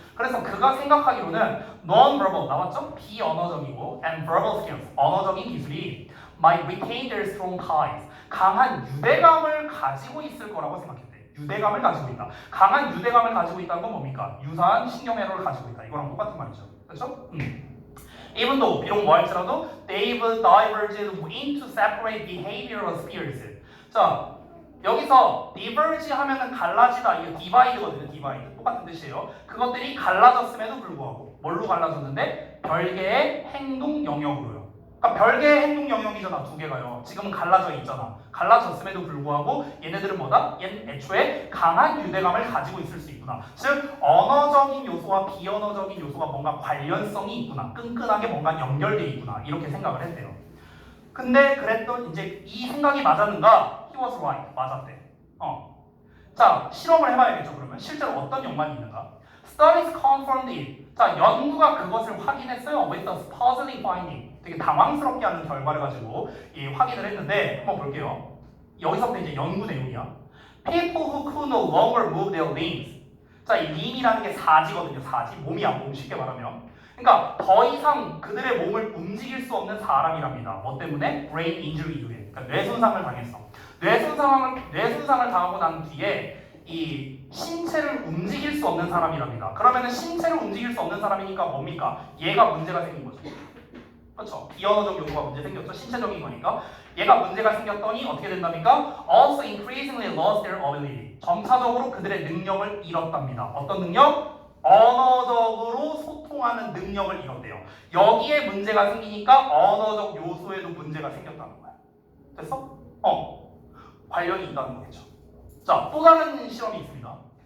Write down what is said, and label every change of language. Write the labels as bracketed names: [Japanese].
[Korean] 그래서 그가 생각하기로는 non-verbal 나왔죠? 비언어적이고 [English] and verbal skills [Korean] 언어적인 기술이 [English] might retain their strong ties [Korean] 강한 유대감을 가지고 있을 거라고 생각했대. 유대감을 가지고 있다. 강한 유대감을 가지고 있다는 건 뭡니까? 유사한 신경회로를 가지고 있다. 이거랑 똑같은 말이죠. 그렇죠? [English] Even though [Korean] 비록 뭐 할지라도 [English] they've diverged into separate behavioral spheres. [Korean] 자, 여기서 diverge 하면은 갈라지다. 이거 divide거든요. divide. 똑같은 뜻이에요. 그것들이 갈라졌음에도 불구하고 뭘로 갈라졌는데 별개의 행동 영역으로요. 그러니까 별개의 행동 영역이잖아. 두 개가요. 지금은 갈라져 있잖아. 갈라졌음에도 불구하고 얘네들은 뭐다? 얘는 애초에 강한 유대감을 가지고 있을 수 있구나. 즉 언어적인 요소와 비언어적인 요소가 뭔가 관련성이 있구나. 끈끈하게 뭔가 연결돼 있구나. 이렇게 생각을 했대요. 근데 그랬던 이제 이 생각이 맞았는가? [English] He was right. [Korean] 맞았대. 자, 실험을 해봐야겠죠. 그러면 실제로 어떤 연관이 있는가? [English] Studies confirmed it. [Korean] 자, 연구가 그것을 확인했어요. [English] With a puzzling finding. [Korean] 되게 당황스럽게 하는 결과를 가지고 확인을 했는데 한번 볼게요. 여기서부터 이제 연구 내용이야. [English] People who could no longer move their limbs. [Korean] 자, 이 limb이라는 게 사지거든요. 사지. 몸이야, 몸 쉽게 말하면. 그러니까 더 이상 그들의 몸을 움직일 수 없는 사람이랍니다. 뭐 때문에? brain injury 이후에. 그러니까 뇌손상을 당했어. 뇌손상을 당하고 난 뒤에 이 신체를 움직일 수 없는 사람이랍니다. 그러면은 신체를 움직일 수 없는 사람이니까 뭡니까? 얘가 문제가 생긴 거죠. 그렇죠? 비언어적 요소가 문제 생겼죠. 신체적인 거니까. 얘가 문제가 생겼더니 어떻게 된답니까? [English] Also increasingly lost their ability. [Korean] 점차적으로 그들의 능력을 잃었답니다. 어떤 능력? 언어적으로 소통하는 능력을 잃었대요. 여기에 문제가 생기니까 언어적 요소에도 문제가 생겼다는 거야. 됐어? 관련이 있다는 거겠죠. 자, 또 다른 실험이 있습니다.